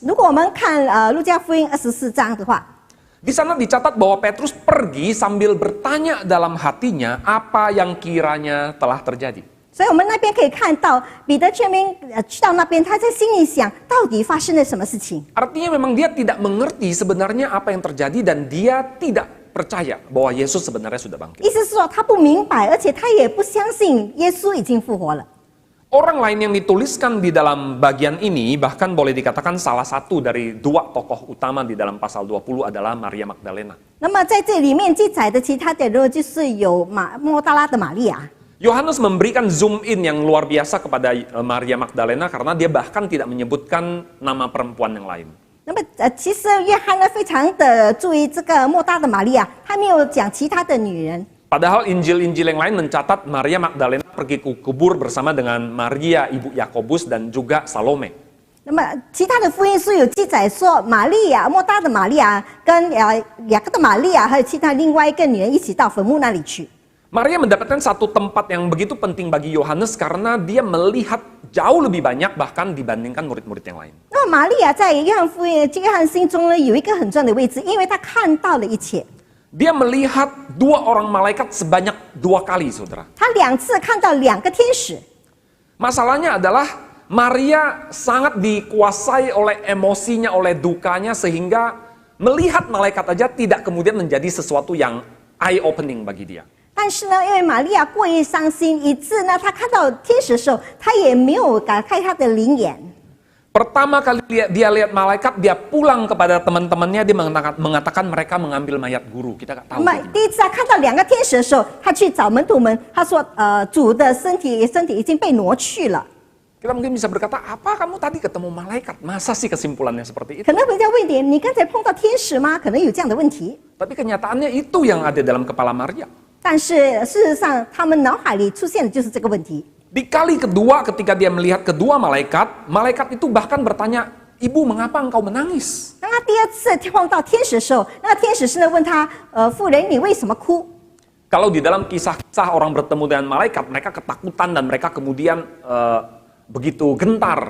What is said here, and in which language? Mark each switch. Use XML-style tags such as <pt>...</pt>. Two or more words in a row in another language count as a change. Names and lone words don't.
<zh>如果我们看路加福音24章的话，</zh> <id>Di sana dicatat bahwa Petrus pergi sambil bertanya dalam hatinya apa yang kiranya telah terjadi.</id> <zh>所以我们那边可以看到彼得全民去到那边，他在心里想，到底发生了什么事情？</zh> <id>Artinya memang dia tidak mengerti sebenarnya apa yang terjadi dan dia tidak percaya bahwa Yesus sebenarnya sudah bangkit.</id> <zh>意思是说他不明白，而且他也不相信耶稣已经复活了。</zh> <id>Orang lain yang dituliskan di dalam bagian ini bahkan boleh dikatakan salah satu dari dua tokoh utama di dalam pasal 20 adalah Maria Magdalena.</id> <zh>那么在这里面记载的其他的人物就是有莫大拉的玛利亚。</zh> <id>Yohanes memberikan</id> <en>zoom in</en> <id>yang luar biasa kepada Maria Magdalena karena dia bahkan tidak menyebutkan nama perempuan yang lain.</id> <zh>那么其实约翰呢非常的注意这个莫大的玛利亚，他没有讲其他的女人。</zh> <id>Padahal Injil-Injil yang lain mencatat Maria Magdalena pergi ke kubur bersama dengan Maria ibu Yakobus dan juga Salome.</id> <zh>那么其他的福音书有记载说，莫大的玛利亚跟雅各的玛利亚还有其他另外一个女人一起到坟墓那里去。</zh> <id>Maria mendapatkan satu tempat yang begitu penting bagi Yohanes karena dia melihat jauh lebih banyak bahkan dibandingkan murid-murid yang lain.</id> <zh>那么玛利亚在约翰心中呢有一个很重要的位置，因为她看到了一切。</zh> <id>Dia melihat dua orang malaikat sebanyak 2 kali, saudara.</id> <zh>她2次看到2个天使。</zh> <id>Masalahnya adalah Maria sangat dikuasai oleh emosinya, oleh dukanya sehingga melihat malaikat aja tidak kemudian menjadi sesuatu yang eye-opening bagi dia.</id> <zh>但是呢，因为玛利亚过于伤心，以致呢，她看到天使的时候，她也没有打开她的灵眼。</zh> <id>Pertama kali dia lihat malaikat, dia pulang kepada teman-temannya, dia mengatakan mereka mengambil mayat guru. Kita nggak tahu.</id> <zh>那么第一次她看到2个天使的时候，她去找门徒们，她说：“主的身体已经被挪去了。”</zh> <id>Kita mungkin bisa berkata, apa kamu tadi ketemu malaikat? Masa sih kesimpulannya seperti itu?</id> <zh>可能人家问你，你刚才碰到天使吗？可能有这样的问题。</zh> <id>Tapi kenyataannya itu yang ada dalam kepala Maria.</id> <zh>但是事实上，他们脑海里出现的就是这个问题。</zh> <id>Di kali kedua ketika dia melihat kedua malaikat, malaikat itu bahkan bertanya, Ibu mengapa engkau menangis?</id> <zh>当他第2次碰到天使的时候，那个天使是呢问他：“妇人，你为什么哭？”</zh> <id>Kalau di dalam kisah-kisah orang bertemu dengan malaikat, mereka ketakutan dan mereka kemudian begitu gentar.</id>